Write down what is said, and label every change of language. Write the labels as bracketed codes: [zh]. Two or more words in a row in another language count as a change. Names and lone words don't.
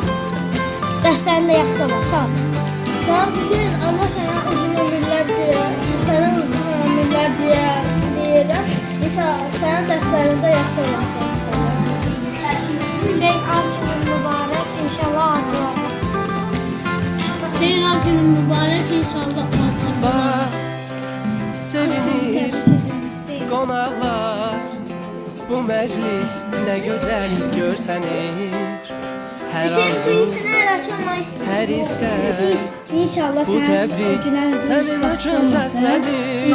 [az] Dərslərində yaxşı olar, sağ ol. Salam Hüseyin, Allah sənə uzun ömürlər deyir. Sənə uzun ömürlər deyirəm. İnşallah sənin dərslərində yaxşı olarsan. Hüseyin, ad günün mübarək. İnşallah arzular. Hüseyin, ad günün mübarək. İnşallah arzular. [tr] Bak sevinir konaklar, bu meclis ne güzel görsenir. Her arzu, her ister, İnşallah bu tebrik senin için seslenir.